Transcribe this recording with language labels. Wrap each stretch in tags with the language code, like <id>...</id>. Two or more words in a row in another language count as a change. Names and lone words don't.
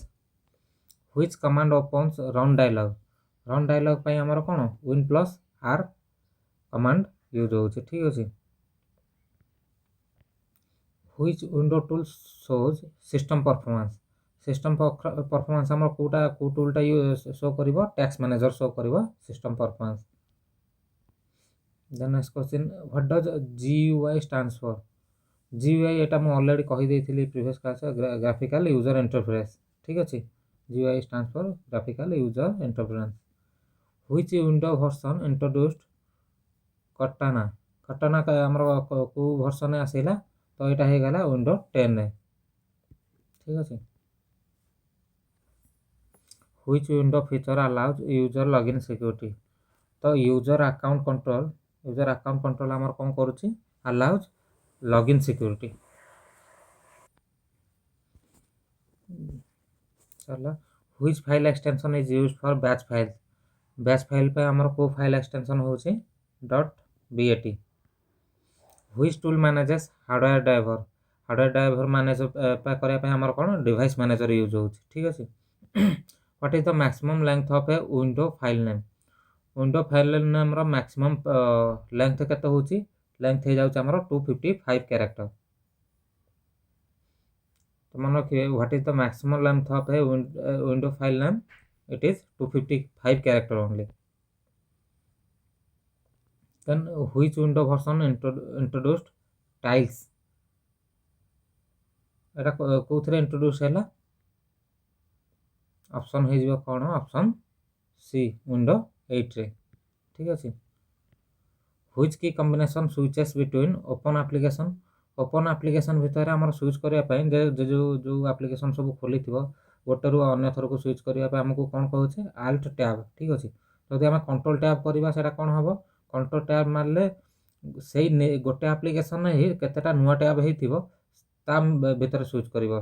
<en>Which command opens run dialog? run dialog</en> <or>ପାଇଁ ଆମର କ'ଣ</or> <en>Win+R command use</en> <or>ହେଉଛି। ଠିକ୍ ଅଛି।</or> <en>Which window tool shows system performance? system performance</en> <or>ଆମର କୋଉ ଟୁଲଟା ଶୋ କରିବ?</or> <en>tax manager show</en> <or>କରିବ</or> <en>system performance. Then next question, what does GUI stands for?</en> <or>GUI ଏଇଟା ମୁଁ ଅଲରେଡ଼ି କହିଦେଇଥିଲି</or> <en>previous classରେ, graphical user interface.</en> <or>ଠିକ୍ ଅଛି।</or> <en>GUI stands for graphical user interference. Which window version introduced Cortana?</en> <or>Cortana ଆମର କୋଉ ଭର୍ସନରେ ଆସିଲା? ତ ଏଇଟା ହେଇଗଲା ୱିଣ୍ଡୋ 10ରେ। ଠିକ୍ ଅଛି।</or> <en>Which window feature allows user login security?</en> <or>ତ</or> <en>user account control</en> <or>ଆମର କ'ଣ କରୁଛି?</or> <en>allows login security। ଚାଲ, which file extension is used for batch file? batch file</en> <or>ପାଇଁ ଆମର କୋଉ</or> <en>file extension</en> <or>ହେଉଛି .bat।</or> <en>which tool manages hardware driver? hardware driver manage</en> <or>କରିବା ପାଇଁ ଆମର କ'ଣ</or> <en>device manager use</en> <or>ହେଉଛି। ଠିକ୍ ଅଛି।</or> <en>What is the maximum length of a window file name? window file nameର maximum length</en> <or>କେତେ ହେଉଛି? ଲେନ୍ଥ ହେଇଯାଉଛି ଆମର 255 କ୍ୟାରେକ୍ଟର। ତ ମନେ ରଖିବେ,</or> <en>What is the maximum length of a window file name? It is 255 character only. Then which window version introduced tiles?</en> <or>ଏଟା କୋଉଥିରେ ଇଣ୍ଟ୍ରୋଡ୍ୟୁସ୍ ହେଲା? ଅପସନ୍ ହେଇଯିବ କ'ଣ?</or> <en>option C,</en> <or>ୱିଣ୍ଡୋ 8ରେ। ଠିକ୍ ଅଛି।</or> <en>which key combination switches between open application? open application</en> <or>ଭିତରେ ଆମର ସୁଇଚ୍ କରିବା ପାଇଁ ଯେଉଁ ଆପ୍ଲିକେସନ୍ ସବୁ ଖୋଲିଥିବ ଗୋଟେରୁ ଅନ୍ୟ ଥରକୁ ସୁଇଚ୍ କରିବା ପାଇଁ ଆମକୁ କ'ଣ କହୁଛେ?</or> <en>Alt Tab.</en> <or>ଠିକ୍ ଅଛି। ଯଦି ଆମେ</or> <en>Control Tab</en> <or>କରିବା ସେଇଟା କ'ଣ ହେବ?</or> <en>Control Tab</en> <or>ମାରିଲେ ସେଇ ଗୋଟେ ଆପ୍ଲିକେସନ୍ରେ ହିଁ କେତେଟା ନୂଆ ଟ୍ୟାବ୍ ହେଇଥିବ ତା ଭିତରେ ସୁଇଚ୍ କରିବ।</or>